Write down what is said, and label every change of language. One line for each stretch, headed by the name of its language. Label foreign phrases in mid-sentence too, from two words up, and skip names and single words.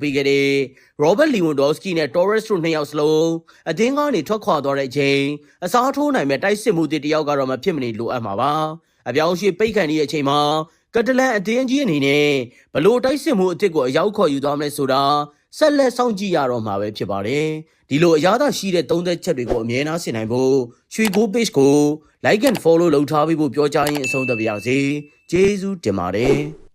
Burmese: ပေးခဲ့တဲ့ရောဘတ်လီဝွန်ဒေါ့စကီနဲ့တော်ရက်စ်တို့နှစ်ယောက်စလုံးအသင်းကနေထွက်ခွာသွားတဲ့အချိန်အစားထိုးနိုင်မဲ့တိုက်စစ်မှုတစ်တယောက်ကတော့မဖြစ်မနေလိုအပ်မှာပါ။အပြောင်းအရွှေ့ပိတ်ခံနေတဲ့အချိန်မှာကတလန်အသင်းကြီးအနေနဲ့ဘလို့တိုက်စစ်မှုအသစ်ကိုအရောက်ခေါ်ယူသွားမလဲဆိုတာဆက်လက်စောင့်ကြည့်ရတော့မှာပဲဖြစ်ပါတယ်။ဒီလိုအရသာရှိတဲ့သုံးသက်ချက်တွေကိုအမြဲတမ်းဆင်နိုင်ဖို့ရွှေကို page ကို
English: like and follow
Burmese: လုပ်ထားပြီးဖို့ပြောကြရင်အဆုံးသတ်ပါရစေ။ကျေးဇူးတင်ပါတယ်။